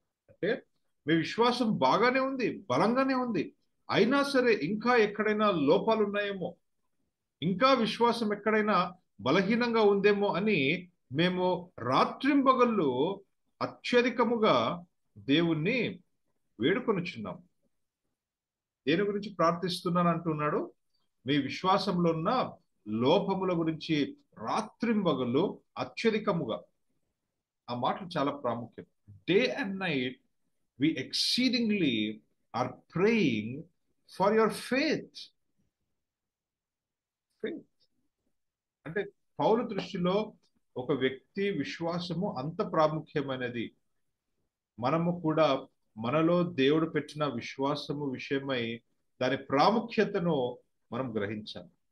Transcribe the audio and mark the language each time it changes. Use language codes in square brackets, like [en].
[te] అంటే మీ విశ్వాసం బాగానే ఉంది, బలంగానే ఉంది, అయినా సరే ఇంకా ఎక్కడైనా లోపాలు ఉన్నాయేమో, ఇంకా విశ్వాసం ఎక్కడైనా బలహీనంగా ఉందేమో అని మేము రాత్రింబగళ్ళు అత్యధికముగా దేవుణ్ణి వేడుకొనుచున్నాం. దేని గురించి ప్రార్థిస్తున్నాను అంటున్నాడు? మీ విశ్వాసంలో ఉన్న లోపముల గురించి రాత్రింబగళ్ళు అత్యధికముగా. ఆ మాటలు చాలా ప్రాముఖ్యం. [en] Day and night we exceedingly are praying for your faith. [te] అంటే పౌలు దృష్టిలో ఒక వ్యక్తి విశ్వాసము అంత ప్రాముఖ్యమైనది. మనము కూడా మనలో దేవుడు పెట్టిన విశ్వాసము విషయమై దాని ప్రాముఖ్యతను మనం గ్రహించాలి.